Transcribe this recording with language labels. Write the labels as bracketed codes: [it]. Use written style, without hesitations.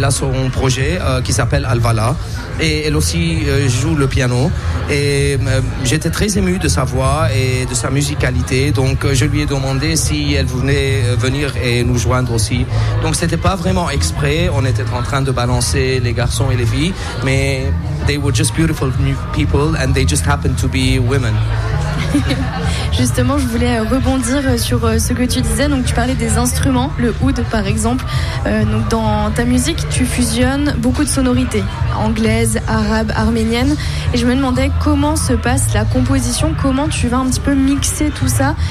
[fr] Elle a son projet qui s'appelle Alvala. Et elle aussi joue le piano. Et j'étais très ému de sa voix et de sa musicalité. Donc je lui ai demandé si elle voulait venir et nous joindre aussi. Donc c'était pas vraiment exprès. On était en train de balancer les garçons et les filles. [en] Mais they were just beautiful new people and they just happened to be women. [fr] Justement, je voulais rebondir sur ce que tu disais. Donc, tu parlais des instruments, le oud par exemple. Donc, dans ta musique, tu fusionnes beaucoup de sonorités anglaises, arabes, arméniennes. Et je me demandais comment se passe la composition, comment tu vas un petit peu mixer tout ça.